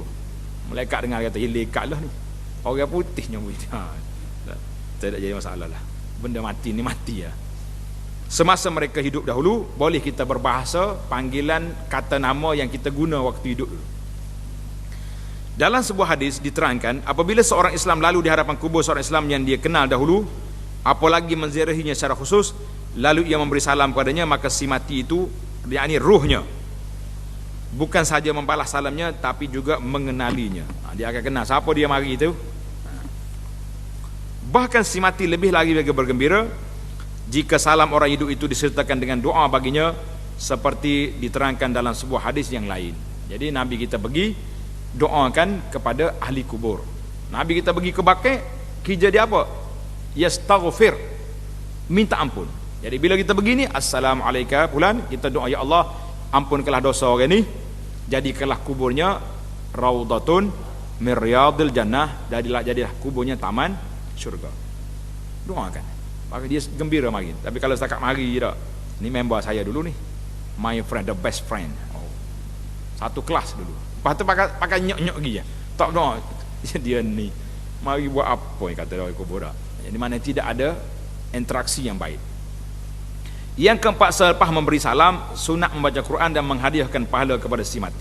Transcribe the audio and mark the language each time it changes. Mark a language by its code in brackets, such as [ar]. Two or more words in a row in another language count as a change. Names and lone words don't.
[ms] Malaikat dengar kata, lekat lah ni, orang putih nyambut. Tak jadi masalah lah. Benda mati ni mati lah. Semasa mereka hidup dahulu, boleh kita berbahasa panggilan kata nama yang kita guna waktu hidup dulu. Dalam sebuah hadis diterangkan, apabila seorang Islam lalu di hadapan kubur seorang Islam yang dia kenal dahulu, apalagi menziarahinya secara khusus, lalu ia memberi salam padanya, maka si mati itu, yakni ruhnya, bukan saja membalas salamnya, tapi juga mengenalinya. Dia akan kenal siapa dia mari itu. Bahkan si mati lebih lagi bergembira jika salam orang hidup itu disertakan dengan doa baginya, seperti diterangkan dalam sebuah hadis yang lain. Jadi Nabi kita pergi doakan kepada ahli kubur. Nabi kita pergi ke Baqi', kerja dia apa? Yastaghfir, minta ampun. Jadi bila kita begini, assalamualaikum fulan, kita doa, ya Allah ampunkanlah dosa orang ni, jadikanlah kuburnya [ar] روضة من رياض الجنة, [ms] jadilah kuburnya taman syurga. Doakan. Maka dia gembira mari. Tapi kalau setakat mari je tak. Ni member saya dulu ni. [en] My friend, the best friend. [ms] Oh. Satu kelas dulu. Lepas tu pakai nyok-nyok lagi je. Tak doa. Dia ni. Mari buat apa yang kata dia kubur tak. Di mana tidak ada interaksi yang baik. Yang keempat, selepas memberi salam, sunat membaca Quran dan menghadiahkan pahala kepada si mati.